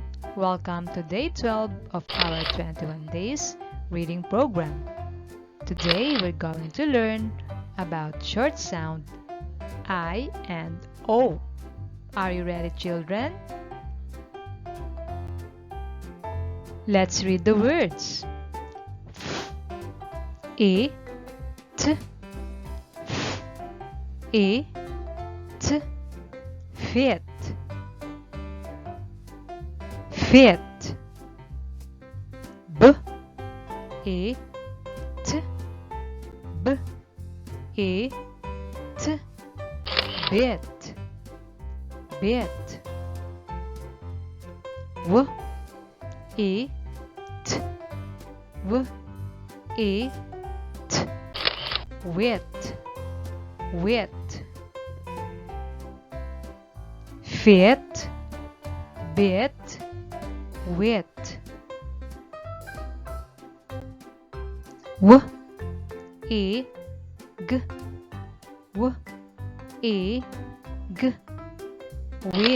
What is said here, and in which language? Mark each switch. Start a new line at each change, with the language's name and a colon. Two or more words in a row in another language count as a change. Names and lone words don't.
English: Welcome to day 12 of our 21 days reading program. Today we're going to learn about short sound I and O. Are you ready, children? Let's read the words. E, t, e, t, fit. Fit. B, e, t, b, e, t, bit. Bit. W, e, t, w, e, t, wit. Wit. Fit, bit, wit. W, e, g, w, e, g, wig.